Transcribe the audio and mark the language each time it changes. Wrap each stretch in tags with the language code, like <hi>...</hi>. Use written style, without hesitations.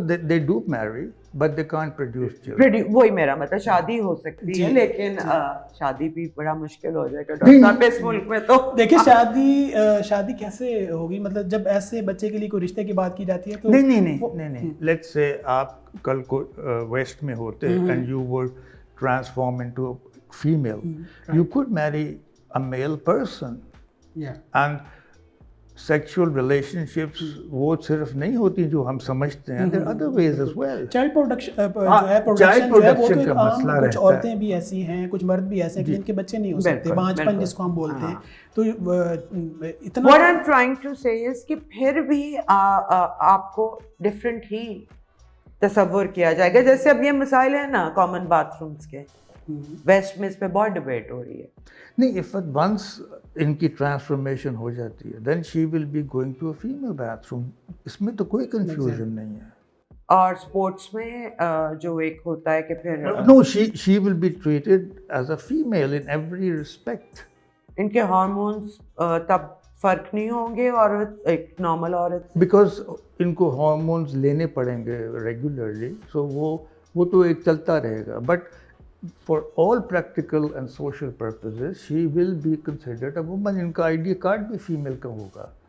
<en>they do marry but they can't produce children.</en> <ur>وہی میرا مطلب شادی ہو سکتی ہے لیکن شادی بھی بڑا مشکل ہو جائے گا ڈاکٹر صاحب اس ملک میں. تو دیکھیں شادی کیسے ہوگی, مطلب جب ایسے بچے کے لیے کوئی رشتے کی بات کی جاتی ہے تو</ur> <en>نہیں let's say</en> <ur>آپ کل کو ویسٹ میں ہوتے</ur> <en>And you were transform into female, you could marry a male person. And sexual relationships</en> <ur>وہ صرف نہیں ہوتی جو ہم سمجھتے ہیں,</ur> <en>there are other ways as well.</en> <ur>Child production کا مسئلہ رہتا ہے. کچھ عورتیں بھی ایسی ہیں, کچھ مرد بھی ایسے ہیں جن کے بچے نہیں ہو سکتے, بانجپن جس کو ہم بولتے ہیں. تو اتنا</ur> <en>what I'm trying to say is</en> <ur>کہ پھر بھی آپ کو ڈفرینٹ ہی تصور کیا جائے گا. جیسے اب یہ مسائل ہیں نا کامن باتھ رومس کے, ویسٹ میں اس پہ بہت ڈبیٹ ہو رہی ہے.</ur> <en>نہیں, if once</en> <ur>ان کی ٹرانسفارمیشن ہو جاتی ہے</ur> <en>then she will be going to a female bathroom.</en> <ur>اس میں تو کوئی کنفیوژن نہیں ہے. اور اسپورٹس میں جو ایک ہوتا ہے کہ پھر</ur> <en>no, she will be treated as a female in every respect.</en> <ur>ان کے ہارمونس تب فرق نہیں ہوں گے اور ایک نارمل عورت, بیکاز ان کو ہارمونس لینے پڑیں گے ریگولرلی, سو وہ تو ایک چلتا رہے گا.</ur> <en>But for all practical and social purposes she will be considered a woman.</en> <ur>ان کا ID card بھی فیمیل کا ہوگا.</ur>